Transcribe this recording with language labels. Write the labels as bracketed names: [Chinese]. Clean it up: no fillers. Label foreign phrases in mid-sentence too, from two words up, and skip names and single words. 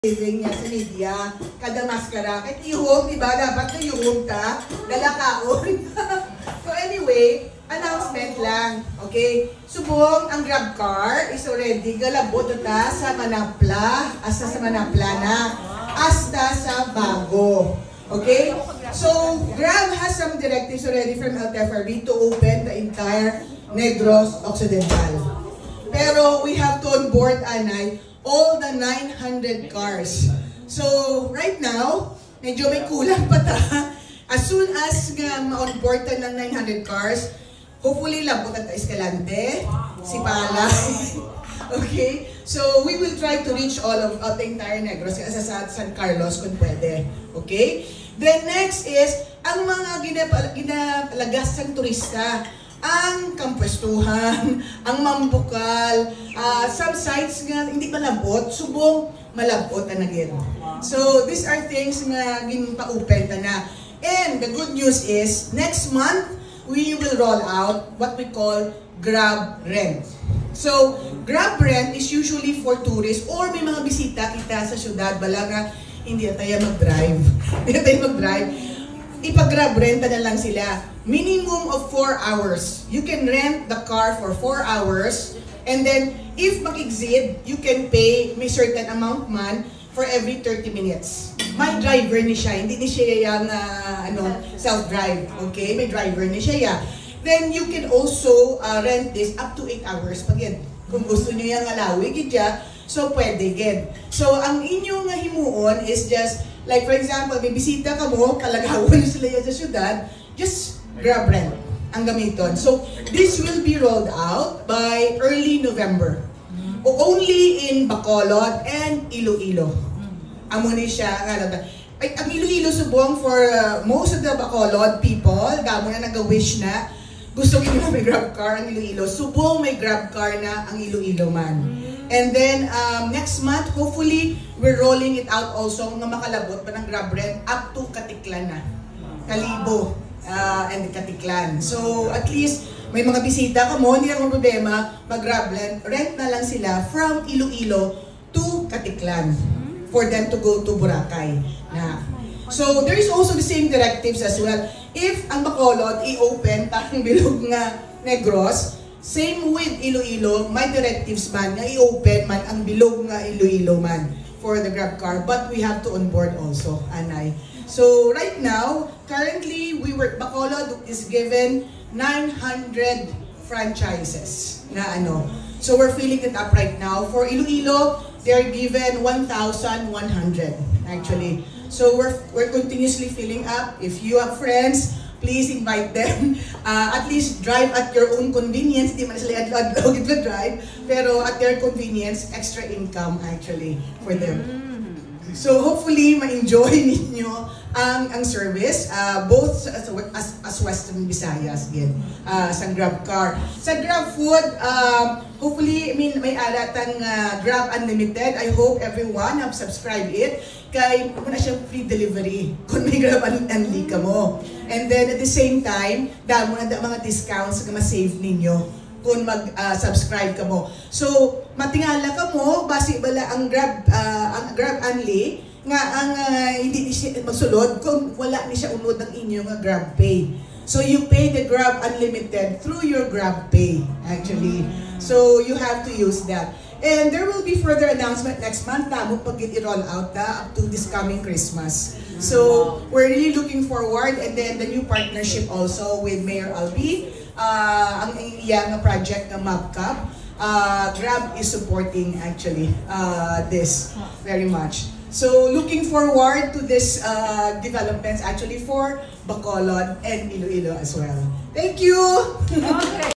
[Hiligaynon] living niya sa media, kada maskara. Kahit ihog, diba? Dapat na ihog ka, dalakaon. [English] So anyway, [Hiligaynon] announcement lang. Okay? Subong, ang Grab car [English] is already [Hiligaynon] galabot ta sa Manapla, asa sa Manapla na, hasta sa Bago. Okay? [English] So, Grab has some directives already from LTFRB to open the entire Negros Occidental. Pero we have to onboard, Anay, all the 900 cars. So, right now, [Hiligaynon] medyo may kulang pa ta. [English] As soon as [Hiligaynon] ma-onboard ta ng 900 cars, hopefully labot at Escalante, Sipala. [English] Okay? So, we will try to reach all of the entire Negros [Hiligaynon] kasi sa San Carlos kung pwede. [English] Okay? Then next is, [Hiligaynon] ang mga ginapalagas ng turista, ang kampwestuhan, ang mambukal, [English] some sites [Hiligaynon] nga hindi malabot, subong malabot na nagyan. [English] So, these are things nga ginpa-open na. And the good news is, next month, we will roll out what we call Grab Rent. [Hiligaynon] So, Grab Rent [English] is usually for tourists [Hiligaynon] or may mga bisita kita sa syudad, bala nga hindi na tayo mag-drive. Hindi na tayo mag-drive. Ipag-Grab renta na lang sila. [English] Minimum of 4 hours. You can rent the car for 4 hours. And then, if mag-exceed, you can pay may certain amount man for every 30 minutes. [Hiligaynon] May driver ni siya. Hindi ni siya yung self-drive. Okay? May driver ni siya. [English] Then, you can also rent this up to 8 hours. [Hiligaynon] Pag yan, kung gusto nyo yung alawig, so pwede again. [English] So, [Hiligaynon] ang inyong himuon [English] is just, like for example, [Hiligaynon] may bisita ka mo, kalagawan sila yan sa syudad, just Grab Rent ang gamiton. [English] So, this will be rolled out by early November. Only in Bacolod and Iloilo. [Hiligaynon] Amo ni siya, ang Iloilo subong [English] for most of the Bacolod people, [Hiligaynon] gamo na nag-wish na, gusto ko na may Grab car ang Iloilo. Subong may Grab car na ang Iloilo man. [English] And then, next month, hopefully, we're rolling it out also [Hiligaynon] nga makalabot pa [English] ng Grab Rent up to Katiklan na. Kalibo and Katiklan. [Hiligaynon] So, [English] at least, [Hiligaynon] may mga bisita ka mo, hindi lang problema, mag-Grab rent na lang sila [English] from Iloilo to Katiklan for them to go to Boracay. [Hiligaynon] Na. [English] So, there is also the same directives as well. [Hiligaynon] If ang Bacolod i-open tayong bilog nga Negros, [English] same with Iloilo, [Hiligaynon] may directives man nga i-open man ang bilog nga Iloilo man [English] for the Grab car, but we have to onboard also, [Hiligaynon] Anay. [English] So right now, currently Bacolod is given 900 franchises na So we're filling it up right now. For Iloilo, they're given 1,100 actually. So we're continuously filling up. If you have friends, please invite them. At least drive at your own convenience. [Hiligaynon] Hindi man sila adlaw drive, pero [English] at their convenience, extra income actually for them. [Hiligaynon] So hopefully ma-enjoy ninyo ang service, [English] both as Western Visayas again, [Hiligaynon] sa Grab car. Sa Grab food, hopefully may alatang Grab Unlimited. [English] I hope everyone have subscribed it. [Hiligaynon] Kay muna siyang free delivery kung may Grab Unli ka mo. [English] And then at the same time, [Hiligaynon] damo na mga discounts na ma-save ninyo kung mag-subscribe ka mo. So, matingala ka mo, basi bala ang Grab Unli, nga ang hindi siya magsulod kung wala ni siya unod ng inyong Grab Pay. [English] So, you pay the Grab Unlimited through your Grab Pay, actually. So, you have to use that. And there will be further announcement next month tamo pag i-roll out up to this coming Christmas. So, we're really looking forward, and then the new partnership also with Mayor Albi, [Hiligaynon] ang iyang project ng MapCap. [English] Grab is supporting actually this very much. So, looking forward to this developments actually for Bacolod and Iloilo as well. Thank you! Okay.